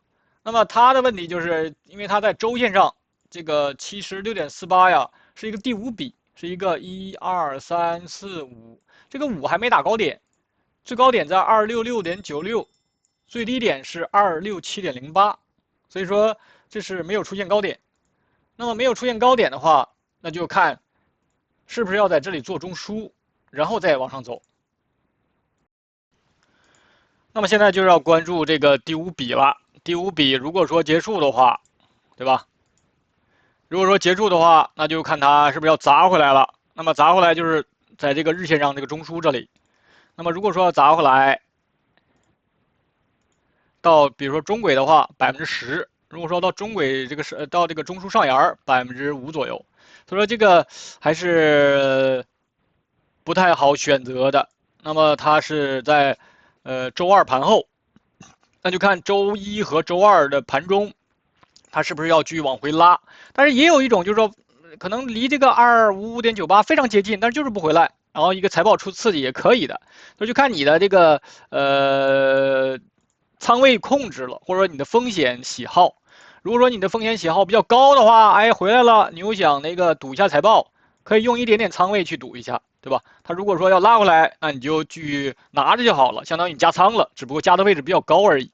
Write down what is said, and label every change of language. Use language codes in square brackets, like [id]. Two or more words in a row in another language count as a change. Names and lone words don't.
[zh] 那麼它的問題就是因為它在周線上這個76.48呀是一個第5筆，是一個1、2、3、4、5，這個5還沒打高點，最高點在266.96，最低點是267.08，所以說這是沒有出現高點。那麼沒有出現高點的話，那就看是不是要在這裡做中樞，然後再往上走。那麼現在就是要關注這個第5筆了。第5筆如果說結束的話，對吧？如果說結束的話，那就看它是不是要砸回來了。那麼砸回來就是在這個日線上這個中樞這裡。那麼如果說要砸回來到比如說中軌的話10%，如果說到中軌這個到這個中樞上沿5%左右，所以說這個還是不太好選擇的。那麼它是在周二盤後，那就看周一和周二的盤中，它是不是要繼續往回拉。但是也有一種就是說，可能離這個255.98非常接近，但是就是不回來，然後一個財報出刺激也可以的，所以就看你的這個倉位控制了，或者說你的風險喜好。如果說你的風險喜好比較高的話，哎，回來了，你又想那個賭一下財報，可以用一點點倉位去賭一下，對吧？它如果說要拉回來，那你就去拿着就好了，相當於你加倉了，只不過加的位置比較高而已。